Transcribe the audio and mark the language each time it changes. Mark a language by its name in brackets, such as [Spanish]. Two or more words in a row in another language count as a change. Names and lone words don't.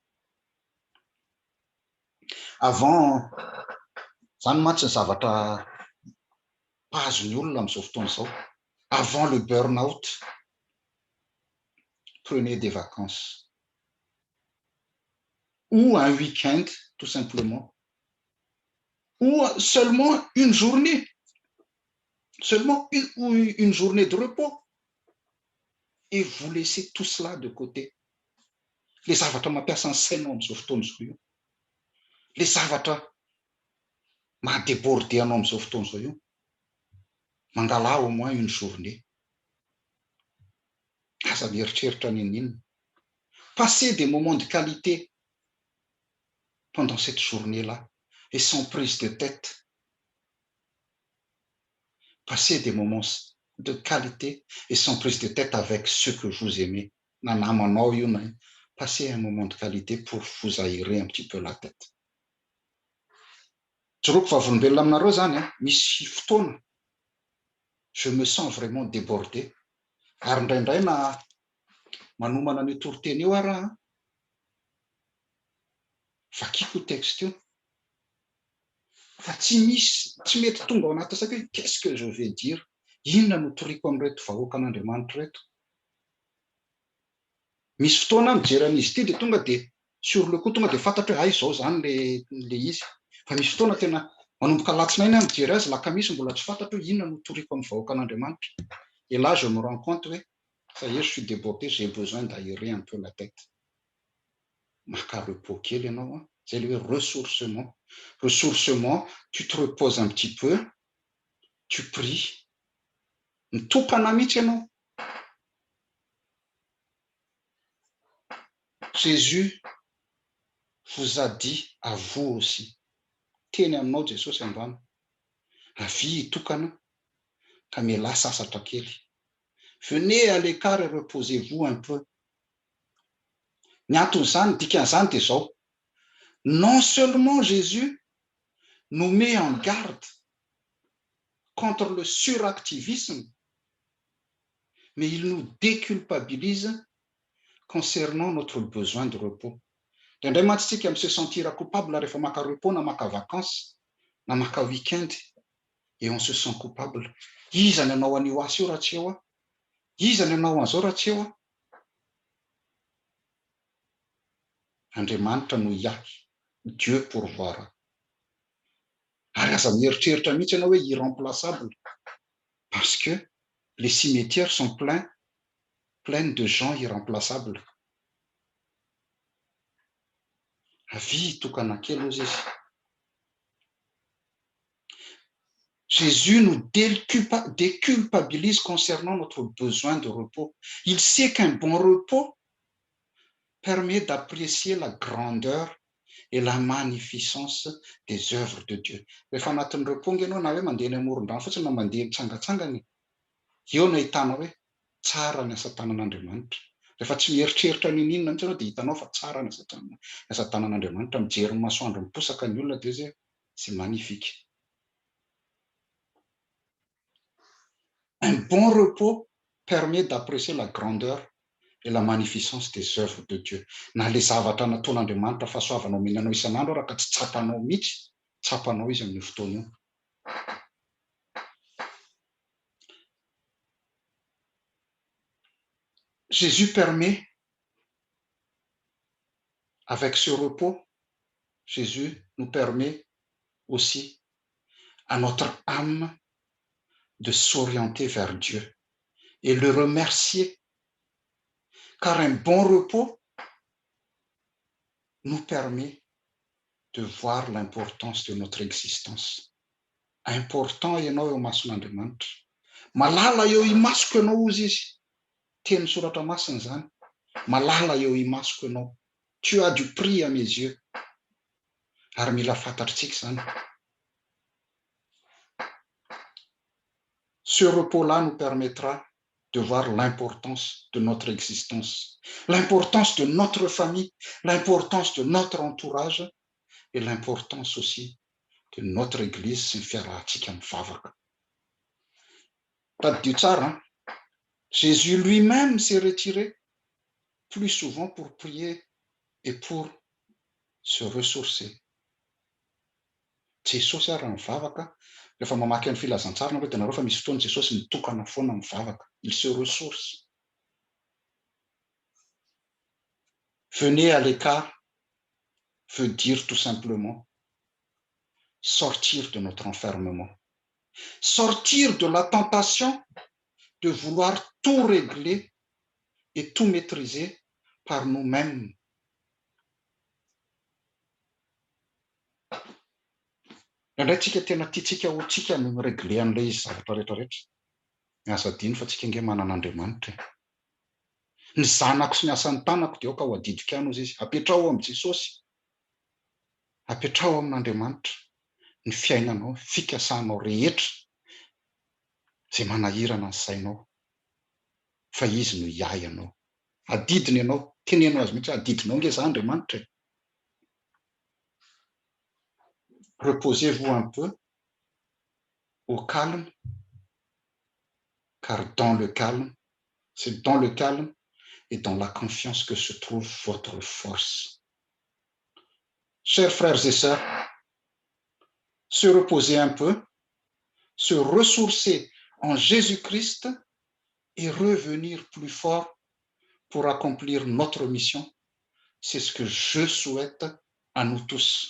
[French] Avant le burn-out, prenez des vacances ou un week-end tout simplement, ou seulement une journée, une journée de repos, et vous laissez tout cela de côté. [Malagasy] Les zavatra mampiasa ny saina amin'izao fotoana izao io, les zavatra mahadéborde anao amin'izao fotoana izao io, mangala [French] au moins une journée. [Malagasy] Aza mieritreritra n'inona. [French] Passez des moments de qualité pendant cette journée-là et sans prise de tête. Passez des moments de qualité et sans prise de tête avec ceux que vous aimez. Passez un moment de qualité pour vous aérer un petit peu la tête. Je me sens vraiment débordé. [Malagasy] Manomana ny toriteny io ara vakiko texte io fa tsy mety tonga ao anaty saiko hoe [French] qu'est-ce que je vais dire, [Malagasy] inona no toriko amin'reto vahoaka an'Andriamanitra reto. Misy fotoana mijery an'izy ity dia tonga dia [French] sur le coup [Malagasy] tonga dia fantatra hoe izao zany le izy, fa misy fotoana tena manomboka alatsinainy mijery azy, lakamisy mbola tsy fantatra hoe inona no toriko amin'ny vahoaka an'Andriamanitra. [French] Et là je me rends compte hoe ça y est, je suis débordé, j'ai besoin d'aérer un peu la tête. [Malagasy] Maka repos kely ianao [French] C'est le ressourcement. Ressourcement, tu te reposes un petit peu, tu pries. [Malagasy] Mitokana mihitsy ianao. [French] Jésus vous a dit à vous aussi. [Malagasy] Teny aminao Jesosy androany. Avy hitokana ka miala sasatra kely. [French] Venez à l'écart et reposez-vous un peu. [Malagasy] Ny anton'izany, dikan'izany dia zao. [French] Non seulement Jésus nous met en garde contre le suractivisme, mais il nous déculpabilise concernant notre besoin de repos. [Malagasy] Indray matsitsika mi [French] se sentir coupable [Malagasy] rehefa maka repos na maka vacances na maka week-end [French] et on se sent coupable. [Malagasy] Iza ny anao an'io asa io raha tsy eo aho? Iza ny anao an'izao raha tsy eo aho? Andriamanitra no iahy, [French] Dieu pourvoira. [Malagasy] Ary aza mieritreritra mihitsy ianao hoe irremplaçable [French] parce que les cimetières sont pleins de gens irremplaçables. [Malagasy] Avy hitokana kely ozy izy. [French] Jésus nous déculpabilise concernant notre besoin de repos. Il sait qu'un bon repos permet d'apprécier la grandeur et la magnificence des œuvres de Dieu. [Malagasy] Rehefa anatin'ny repos ianao na hoe mandeha eny amoron-drano fotsiny na mandeha mitsangatsangany, eo no ahitanao hoe tsara ny asa tanan'Andriamanitra. Rehefa tsy mieritreritra ninona mihitsy ianao dia hitanao fa tsara ny asa tanan'Andriamanitra. Mijery ny masoandro miposaka ny olona dia zay [French] c'est magnifique. Un bon repos permet d'apprécier la grandeur et la magnificence des œuvres de Dieu. [Malagasy] Na le zavatra nataon'Andriamanitra fahasoavanao mihinanao isan'andro raha ka tsy tsapanao mihitsy, tsapanao izy amin'ny fotoana io. [French] Jésus permet, avec ce repos, Jésus nous permet aussi à notre âme de s'orienter vers Dieu et le remercier. Car un bon repos nous permet de voir l'importance de notre existence. [Malagasy] Important ianao eo mason'Andriamanitra. Malala eo imasoko ianao ozy izy. Teny soratra masina zany. Malala eo imasoko ianao. [French] Tu as du prix à mes yeux. [Malagasy] Ary mila fantatritsika zany. [French] Ce repos-là nous permettra de voir l'importance de notre existence, l'importance de notre famille, l'importance de notre entourage et l'importance aussi de notre église [Malagasy] sy ny fiarahantsika mivavaka. Tadidio tsara, [French] Jésus lui-même s'est retiré plus souvent pour prier et pour se ressourcer. [Malagasy] Jesosy ary mivavaka, rehefa mamaky ny filazantsara nareo dia nareo fa misy fotoana Jesosy mitokana foana mivavaka. [French] Il se ressource. Venez à l'écart veut dire tout simplement sortir de notre enfermement, sortir de la tentation de vouloir tout régler et tout maîtriser par nous-mêmes. [Malagasy] Indray tsika tena tiatsika ho tsika miregle an'ilay izy zavatra rehetrarehetra. Miasa adino fa tsika nge manana Andriamanitra. Ny zanako sy ny asan'ny tanako dia aoka ho adidiko ihany ozy izy. Apetrao amin'ny Jesosy. Apetrao amin'Andriamanitra. Ny fiainanao, fikasanao rehetra izay manahirana ny sainao. Fa izy no iay anao. Adidiny ianao, tenenao azy mihitsy adidinao nge za Andriamanitra. [French] Reposez-vous un peu au calme, car dans le calme, c'est dans le calme et dans la confiance que se trouve votre force. Chers frères et sœurs, se reposer un peu, se ressourcer en Jésus-Christ et revenir plus fort pour accomplir notre mission, c'est ce que je souhaite à nous tous.